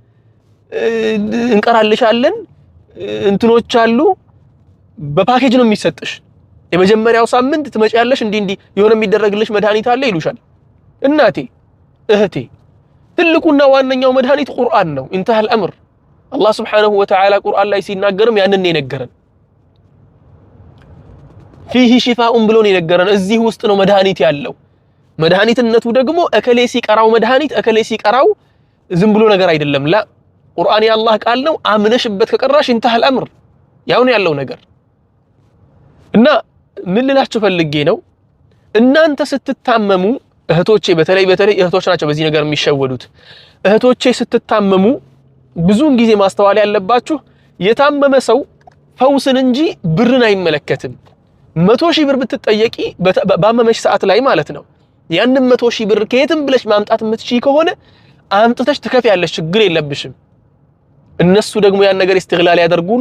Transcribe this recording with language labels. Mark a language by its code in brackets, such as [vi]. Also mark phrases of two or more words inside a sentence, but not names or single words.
[am] እንቀራልሻለን እንትኖች አሉ በፓኬጅ ነው የሚሰጥሽ የመጀመሪያው ሳምንት ትመጪያለሽ እንዲ የሆነ የሚደረግልሽ መድኃኒት አለ ይሉሻል እናቴ እህቴ ትልቁና ዋነኛው መድኃኒት ቁርአን ነው [ar] انتهى الامر [am] አላህ [ar] سبحانه وتعالى [am] ቁርአን ላይ ሲናገርም ያንን የነገረን [ar] فيه شفاء [am] ብሎን የነገረን እዚህ ውስጥ ነው መድኃኒት ያለው መድኃኒትነቱ ደግሞ እከሌ ሲቀራው መድኃኒት እከሌ ሲቀራው ዝም ብሎ ነገር አይደለም ላ ቁርአን የአላህ ቃል ነው አምነሽበት ከቀራሽ [ar] انتهى الامر [am] ያው ነው ያለው ነገር እና ምን ልላችሁ ፈልጌ ነው እናንተ ስትታመሙ እህቶቼ በተለይ እህቶች ናቸው በዚህ ነገር የሚሸወዱት እህቶቼ ስትታመሙ ብዙን ጊዜ ማስተዋል ያለባችሁ የታመመ ሰው ፈውስን እንጂ ብርን አይመለከትም 100,000 ብር ብትጠየቂ ባመመሽ ሰዓት ላይ ማለት ነው ያንን 100,000 ብር ከየትም ብለሽ ማምጣት የምትችይ ከሆነ አምጥተሽ ትከፍያለሽ ችግር የለብሽም እነሱ ደግሞ ያን ነገር ኢስቲግላል ያደርጉና